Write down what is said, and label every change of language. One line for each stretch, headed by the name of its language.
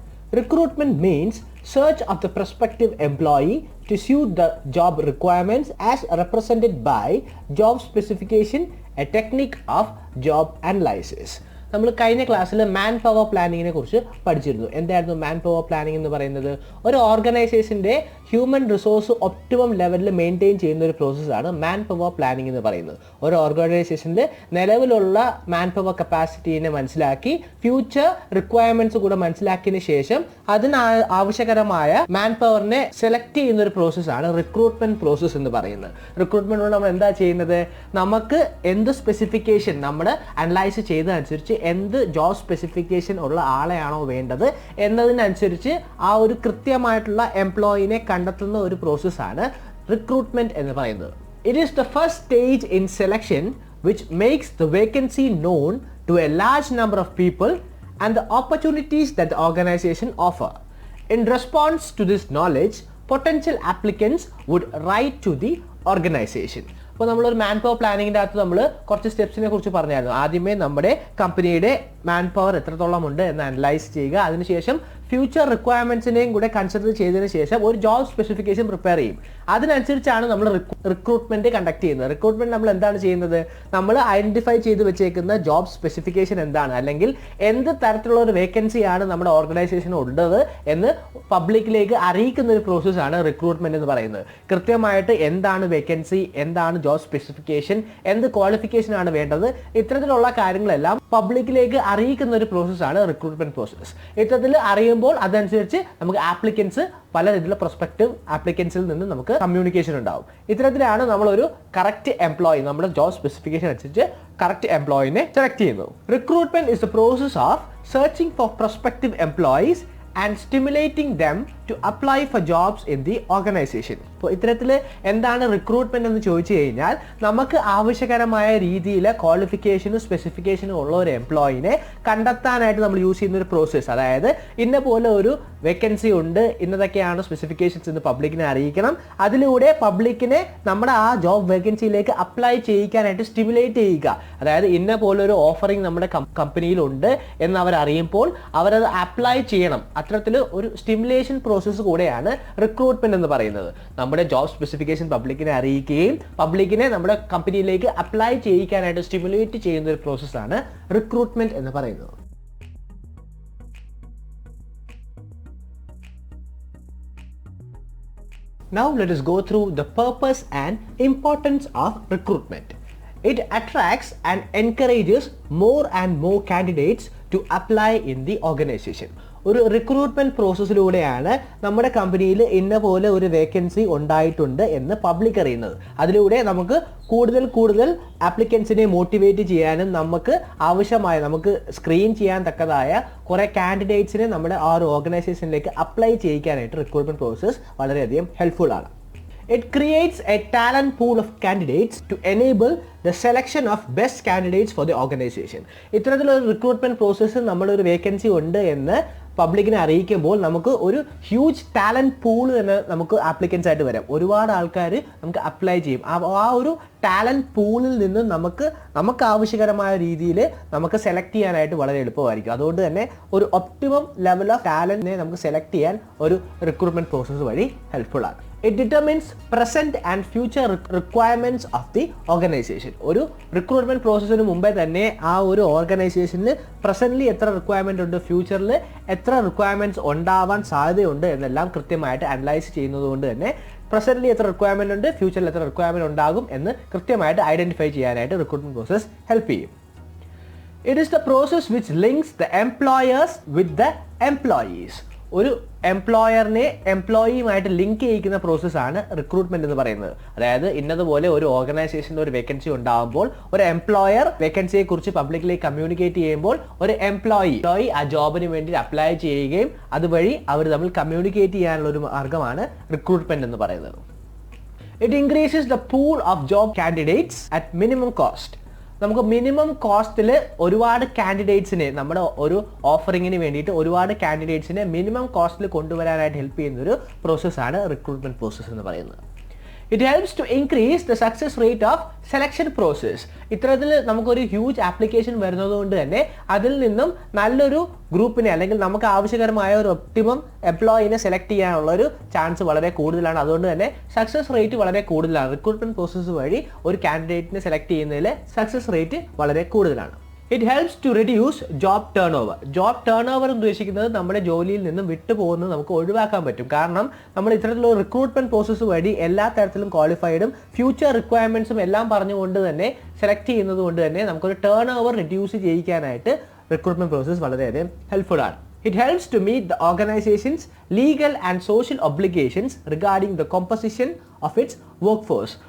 English: Recruitment means search of the prospective employee to suit the job requirements as represented by job specification, a technique of job analysis.
Malayalam: നമ്മൾ കഴിഞ്ഞ ക്ലാസ്സിൽ man power പ്ലാനിങ്ങിനെ കുറിച്ച് പഠിച്ചിരുന്നു. എന്തായിരുന്നു man power planning എന്ന് പറയുന്നത്? ഒരു ഓർഗനൈസേഷൻ്റെ ഹ്യൂമൻ റിസോഴ്സ് ഒപ്റ്റിമം ലെവലിൽ മെയിൻറ്റെയിൻ ചെയ്യുന്ന ഒരു പ്രോസസ്സാണ് മാൻ പവർ പ്ലാനിങ് എന്ന് പറയുന്നത്. ഒരു ഓർഗനൈസേഷനിൽ നിലവിലുള്ള മാൻ പവർ കപ്പാസിറ്റീനെ മനസ്സിലാക്കി ഫ്യൂച്ചർ റിക്വയർമെൻറ്റ്സ് കൂടെ മനസ്സിലാക്കിയതിന് ശേഷം അതിന് ആവശ്യകരമായ മാൻ പവറിനെ സെലക്ട് ചെയ്യുന്ന ഒരു പ്രോസസ്സാണ് റിക്രൂട്ട്മെന്റ് പ്രോസസ്സ് എന്ന് പറയുന്നത്. റിക്രൂട്ട്മെന്റിലൂടെ നമ്മൾ എന്താ ചെയ്യുന്നത്? നമുക്ക് എന്ത് സ്പെസിഫിക്കേഷൻ നമ്മൾ അനലൈസ് ചെയ്തതനുസരിച്ച് എന്ത് ജോബ് സ്പെസിഫിക്കേഷൻ ഉള്ള ആളെയാണോ വേണ്ടത് എന്നതിനനുസരിച്ച് ആ ഒരു കൃത്യമായിട്ടുള്ള എംപ്ലോയിനെ കണ്ടെത്തുന്ന ഒരു പ്രോസസ്സാണ് റിക്രൂട്ട്മെന്റ് എന്ന് പറയുന്നത്.
English: It is the first stage in selection which makes the vacancy known to a large number of people and the opportunities that the organization offer. In response to this knowledge, potential applicants would write to the organization.
Malayalam: അപ്പോൾ നമ്മളൊരു man power പ്ലാനിങ്ങിൻ്റെ അകത്ത് നമ്മൾ കുറച്ച് സ്റ്റെപ്സിനെ കുറിച്ച് പറഞ്ഞായിരുന്നു. ആദ്യമേ നമ്മുടെ കമ്പനിയുടെ മാൻ പവർ എത്രത്തോളം ഉണ്ട് എന്ന് അനലൈസ് ചെയ്യുക. അതിനുശേഷം ഫ്യൂച്ചർ റിക്വയർമെൻറ്റ്സിനെയും കൂടെ കൺസിഡർ ചെയ്തതിന് ശേഷം ഒരു ജോബ് സ്പെസിഫിക്കേഷൻ പ്രിപ്പയർ ചെയ്യും. അതിനനുസരിച്ചാണ് നമ്മൾ റിക്രൂട്ട്മെന്റ് കണ്ടക്ട് ചെയ്യുന്നത്. റിക്രൂട്ട്മെന്റ് നമ്മൾ എന്താണ് ചെയ്യുന്നത്? നമ്മൾ ഐഡന്റിഫൈ ചെയ്ത് വെച്ചേക്കുന്ന ജോബ് സ്പെസിഫിക്കേഷൻ എന്താണ്, അല്ലെങ്കിൽ എന്ത് തരത്തിലുള്ള ഒരു വേക്കൻസിയാണ് നമ്മുടെ ഓർഗനൈസേഷൻ ഉള്ളത് എന്ന് പബ്ലിക്കിലേക്ക് അറിയിക്കുന്ന ഒരു പ്രോസസ്സാണ് റിക്രൂട്ട്മെന്റ് എന്ന് പറയുന്നത്. കൃത്യമായിട്ട് എന്താണ് വേക്കൻസി, എന്താണ് ജോബ് സ്പെസിഫിക്കേഷൻ, എന്ത് ക്വാളിഫിക്കേഷൻ ആണ് വേണ്ടത്, ഇത്തരത്തിലുള്ള കാര്യങ്ങളെല്ലാം പബ്ലിക്കിലേക്ക് അറിയിക്കുന്ന ഒരു പ്രോസസ്സാണ് റിക്രൂട്ട്മെന്റ് പ്രോസസ്സ്. ഇത്തരത്തിൽ അറിയുമ്പോൾ അതനുസരിച്ച് നമുക്ക് ആപ്ലിക്കൻസ് പല രീതിയിലുള്ള പ്രൊസ്പെക്റ്റീവ് ആപ്ലിക്കൻസിൽ നിന്ന് നമുക്ക് കമ്മ്യൂണിക്കേഷൻ ഉണ്ടാവും. ഇത്തരത്തിലാണ് നമ്മളൊരു കറക്റ്റ് എംപ്ലോയി നമ്മുടെ ജോബ് സ്പെസിഫിക്കേഷൻ അനുസരിച്ച് കറക്റ്റ് എംപ്ലോയിനെ സെലക്ട് ചെയ്യുന്നത്.
English: Recruitment is the process of searching for prospective employees and stimulating them to apply for jobs in the organization.
Malayalam: അപ്പോൾ ഇത്തരത്തിൽ എന്താണ് റിക്രൂട്ട്മെന്റ് എന്ന് ചോദിച്ചു കഴിഞ്ഞാൽ നമുക്ക് ആവശ്യകരമായ രീതിയിൽ ക്വാളിഫിക്കേഷനും സ്പെസിഫിക്കേഷനും ഉള്ള ഒരു എംപ്ലോയിനെ കണ്ടെത്താനായിട്ട് നമ്മൾ യൂസ് ചെയ്യുന്ന ഒരു പ്രോസസ്സ്. അതായത് ഇന്ന പോലെ ഒരു വേക്കൻസി ഉണ്ട്, ഇന്നതൊക്കെയാണ് സ്പെസിഫിക്കേഷൻസ് എന്ന് പബ്ലിക്കിനെ അറിയിക്കണം. അതിലൂടെ പബ്ലിക്കിനെ നമ്മുടെ ആ ജോബ് വേക്കൻസിയിലേക്ക് അപ്ലൈ ചെയ്യിക്കാനായിട്ട് സ്റ്റിമുലേറ്റ് ചെയ്യുക. അതായത് ഇന്ന പോലെ ഒരു ഓഫറിംഗ് നമ്മുടെ കമ്പനിയിലുണ്ട് എന്ന് അവർ അറിയുമ്പോൾ അവരത് അപ്ലൈ ചെയ്യണം. അത്തരത്തിൽ ഒരു സ്റ്റിമുലേഷൻ പ്രോസസ്സ് കൂടെയാണ് റിക്രൂട്ട്മെന്റ് എന്ന് പറയുന്നത്. നമ്മുടെ ജോബ് സ്പെസിഫിക്കേഷൻ പബ്ലിക്കിനെ അറിയിക്കുകയും പബ്ലിക്കിനെ നമ്മുടെ കമ്പനിയിലേക്ക് അപ്ലൈ ചെയ്യിക്കാനായിട്ട് സ്റ്റിമുലേറ്റ് ചെയ്യുന്ന ഒരു പ്രോസസ്സാണ് റിക്രൂട്ട്മെന്റ് എന്ന് പറയുന്നത്.
English: Now let us go through the purpose and importance of recruitment. It attracts and encourages more and more candidates to apply in the organization.
Malayalam: ഒരു റിക്രൂട്ട്മെന്റ് പ്രോസസ്സിലൂടെയാണ് നമ്മുടെ കമ്പനിയിൽ ഇന്ന പോലെ ഒരു വേക്കൻസി ഉണ്ടായിട്ടുണ്ട് എന്ന് പബ്ലിക് അറിയുന്നത്. അതിലൂടെ നമുക്ക് കൂടുതൽ ആപ്ലിക്കൻസിനെ മോട്ടിവേറ്റ് ചെയ്യാനും നമുക്ക് ആവശ്യമായ നമുക്ക് സ്ക്രീൻ ചെയ്യാൻ തക്കതായ കുറേ കാൻഡിഡേറ്റ്സിനെ നമ്മുടെ ആ ഒരു ഓർഗനൈസേഷനിലേക്ക് അപ്ലൈ ചെയ്യിക്കാനായിട്ട് റിക്രൂട്ട്മെന്റ് പ്രോസസ്സ് വളരെയധികം ഹെൽപ്ഫുൾ ആണ്.
English: It creates a talent pool of candidates to enable the selection of best candidates for the organization.
Malayalam: ഇത്തരത്തിലൊരു റിക്രൂട്ട്മെന്റ് പ്രോസസ്സ് നമ്മളൊരു വേക്കൻസി ഉണ്ട് എന്ന് പബ്ലിക്കിനെ അറിയിക്കുമ്പോൾ നമുക്ക് ഒരു ഹ്യൂജ് ടാലന്റ് പൂൾ തന്നെ നമുക്ക് ആപ്ലിക്കൻസ് ആയിട്ട് വരാം. ഒരുപാട് ആൾക്കാർ നമുക്ക് അപ്ലൈ ചെയ്യും. ആ ഒരു ടാലന്റ് പൂളിൽ നിന്ന് നമുക്ക് ആവശ്യകരമായ രീതിയിൽ നമുക്ക് സെലക്ട് ചെയ്യാനായിട്ട് വളരെ എളുപ്പമായിരിക്കും. അതുകൊണ്ട് തന്നെ ഒരു ഒപ്റ്റിമം ലെവൽ ഓഫ് ടാലന്റിനെ നമുക്ക് സെലക്ട് ചെയ്യാൻ ഒരു റിക്രൂട്ട്മെന്റ് പ്രോസസ്സ് വഴി ഹെൽപ്ഫുൾ ആണ്.
English: It determines present and future requirements of the organization.
Malayalam: ഒരു റിക്രൂട്ട്മെന്റ് പ്രോസസ്സിന് മുമ്പേ തന്നെ ആ ഒരു ഓർഗനൈസേഷനിൽ പ്രസന്റ്ലി എത്ര റിക്വയർമെന്റ് ഉണ്ട്, ഫ്യൂച്ചറിൽ എത്ര റിക്വയർമെന്റ്സ് ഉണ്ടാവാൻ സാധ്യതയുണ്ട് എന്നെല്ലാം കൃത്യമായിട്ട് അനലൈസ് ചെയ്യുന്നത് കൊണ്ട് തന്നെ പ്രസന്റ്ലി എത്ര റിക്വയർമെന്റ് ഉണ്ട്, ഫ്യൂച്ചറിൽ എത്ര റിക്വയർമെന്റ് ഉണ്ടാകും എന്ന് കൃത്യമായിട്ട് ഐഡന്റിഫൈ ചെയ്യാനായിട്ട് റിക്രൂട്ട്മെന്റ് പ്രോസസ് ഹെൽപ്പ് ചെയ്യും.
English: It is the process which links the employers with the employees.
Malayalam: ഒരു എംപ്ലോയറിനെ എംപ്ലോയിയുമായിട്ട് ലിങ്ക് ചെയ്യിക്കുന്ന പ്രോസസ്സാണ് റിക്രൂട്ട്മെന്റ് എന്ന് പറയുന്നത്. അതായത് ഇന്നതുപോലെ ഒരു ഓർഗനൈസേഷനിൽ ഒരു വേക്കൻസി ഉണ്ടാകുമ്പോൾ ഒരു എംപ്ലോയർ വേക്കൻസിയെ കുറിച്ച് പബ്ലിക്കിലേക്ക് കമ്മ്യൂണിക്കേറ്റ് ചെയ്യുമ്പോൾ ഒരു എംപ്ലോയി ആ ജോബിന് വേണ്ടി അപ്ലൈ ചെയ്യുകയും അതുവഴി അവർ തമ്മിൽ കമ്മ്യൂണിക്കേറ്റ് ചെയ്യാനുള്ള ഒരു മാർഗമാണ് റിക്രൂട്ട്മെന്റ് എന്ന് പറയുന്നത്.
English: It increases the pool of job candidates at minimum cost.
Malayalam: നമുക്ക് മിനിമം കോസ്റ്റിൽ ഒരുപാട് കാൻഡിഡേറ്റ്സിനെ നമ്മുടെ ഒരു ഓഫറിങ്ങിന് വേണ്ടിയിട്ട് ഒരുപാട് കാൻഡിഡേറ്റ്സിനെ മിനിമം കോസ്റ്റിൽ കൊണ്ടുവരാനായിട്ട് ഹെൽപ്പ് ചെയ്യുന്ന ഒരു പ്രോസസ്സാണ് റിക്രൂട്ട്മെന്റ് പ്രോസസ്സ് എന്ന് പറയുന്നത്.
English: It helps to increase the success rate of selection process.
Malayalam: ഇത്തരത്തിൽ നമുക്കൊരു ഹ്യൂജ് ആപ്ലിക്കേഷൻ വരുന്നതുകൊണ്ട് തന്നെ അതിൽ നിന്നും നല്ലൊരു ഗ്രൂപ്പിനെ അല്ലെങ്കിൽ നമുക്ക് ആവശ്യകരമായ ഒരു ഒപ്റ്റിമം എംപ്ലോയിനെ സെലക്ട് ചെയ്യാനുള്ള ഒരു ചാൻസ് വളരെ കൂടുതലാണ്. അതുകൊണ്ട് തന്നെ സക്സസ് റേറ്റ് വളരെ കൂടുതലാണ്. റിക്രൂട്ട്മെന്റ് പ്രോസസ്സ് വഴി ഒരു കാൻഡിഡേറ്റിനെ സെലക്ട് ചെയ്യുന്നതിൽ സക്സസ് റേറ്റ് വളരെ കൂടുതലാണ്.
English: It helps to reduce job turnover.
Malayalam: Job turnover ഉദ്ദേശിക്കുന്നത് നമ്മുടെ ജോലിയിൽ നിന്നും വിട്ടുപോകുന്നത് നമുക്ക് ഒഴിവാക്കാൻ പറ്റും. കാരണം നമ്മൾ ഇത്തരത്തിലുള്ള റിക്രൂട്ട്മെന്റ് പ്രോസസ്സ് വഴി എല്ലാ തരത്തിലും ക്വാളിഫൈഡും ഫ്യൂച്ചർ റിക്വയർമെന്റ്സും എല്ലാം പറഞ്ഞുകൊണ്ട് തന്നെ സെലക്ട് ചെയ്യുന്നത് കൊണ്ട് തന്നെ നമുക്കൊരു turn over reduce ചെയ്യിക്കാനായിട്ട് recruitment process വളരെയധികം ഹെൽപ്ഫുൾ ആണ്.
English: It helps to meet the organization's legal and social obligations regarding the composition of its workforce.